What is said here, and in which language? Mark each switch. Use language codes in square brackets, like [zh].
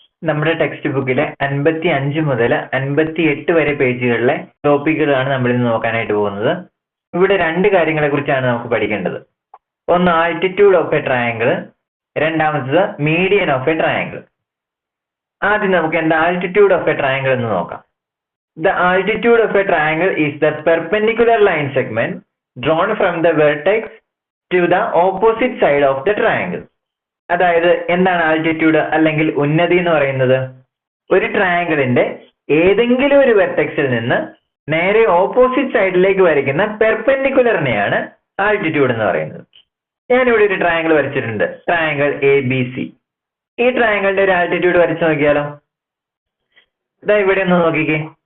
[ml] നമ്മുടെ ടെക്സ്റ്റ് ബുക്കിലെ 55 മുതൽ 58 വരെ പേജുകളിലെ ടോപ്പിക്കുകളാണ് നമ്മൾ ഇന്ന് നോക്കാനായിട്ട് പോകുന്നത്. ഇവിടെ രണ്ട് കാര്യങ്ങളെ കുറിച്ചാണ് നമുക്ക് പഠിക്കേണ്ടത്. ഒന്ന് ആൾട്ടിറ്റ്യൂഡ് ഓഫ് എ ട്രയാങ്കിൾ, രണ്ടാമത്തത് മീഡിയൻ ഓഫ് എ ട്രയാങ്കിൾ. ആദ്യം നമുക്ക് എന്താ ആൾട്ടിറ്റ്യൂഡ് ഓഫ് എ ട്രയാങ്കിൾ എന്ന് നോക്കാം. [en] The altitude of a triangle is the perpendicular line segment drawn from the vertex to the opposite side of the triangle. [ml] അതായത് എന്താണ് altitude അല്ലെങ്കിൽ ഉന്നതി എന്ന് പറയുന്നത്? ഒരു ട്രയാങ്കിളിന്റെ ഏതെങ്കിലും ഒരു വെർട്ടെക്സിൽ നിന്ന് നേരെ ഓപ്പോസിറ്റ് സൈഡിലേക്ക് വരയ്ക്കുന്ന പെർപെൻഡിക്കുലറിനെയാണ് ആൾട്ടിറ്റ്യൂഡ് എന്ന് പറയുന്നത്. ഞാനിവിടെ ഒരു ട്രയാങ്കിൾ വരച്ചിട്ടുണ്ട്, ട്രയാങ്കിൾ ABC. ഈ ട്രയാങ്കിളിന്റെ ഒരു ആൾട്ടിറ്റ്യൂഡ് വരച്ചു നോക്കിയാലോ. ഇതാ ഇവിടെ ഒന്ന് നോക്കിക്കേ.